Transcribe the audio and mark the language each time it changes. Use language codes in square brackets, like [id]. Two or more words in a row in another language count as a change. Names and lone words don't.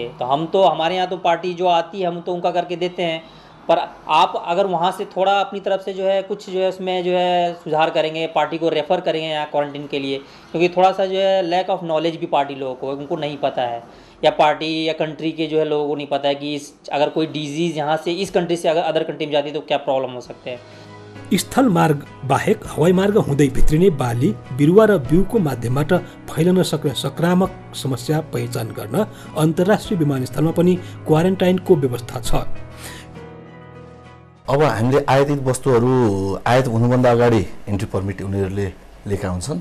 [hi] तो हम तो हमारे यहाँ तो पार्टी जो आती है हम तो उनका करके देते हैं, पर आप अगर वहाँ से थोड़ा अपनी तरफ से जो है कुछ जो है उसमें जो है सुधार करेंगे, पार्टी को रेफ़र करेंगे यहाँ क्वारंटीन के लिए, क्योंकि थोड़ा सा जो है [en] lack of knowledge [hi] भी पार्टी लोगों को, उनको नहीं पता है, या पार्टी या कंट्री के जो है लोगों को नहीं पता है कि अगर कोई डिजीज़ यहाँ से इस कंट्री से अगर [en] other country [hi] में जाती है तो क्या प्रॉब्लम हो सकते हैं। [ne] स्थल मार्ग बाहेक हवाई मार्ग हुँदै भित्रिने बाली, बिरुवा र बिउको माध्यमबाट फैलन सक्ने संक्रामक समस्या पहिचान गर्न अन्तर्राष्ट्रिय विमानस्थलमा पनि क्वारेन्टाइनको व्यवस्था छ। अब हामीले आयातित वस्तुहरू आयात हुनुभन्दा अगाडि [en] entry permit [ne] उनीहरूले लिएका हुन्छन्।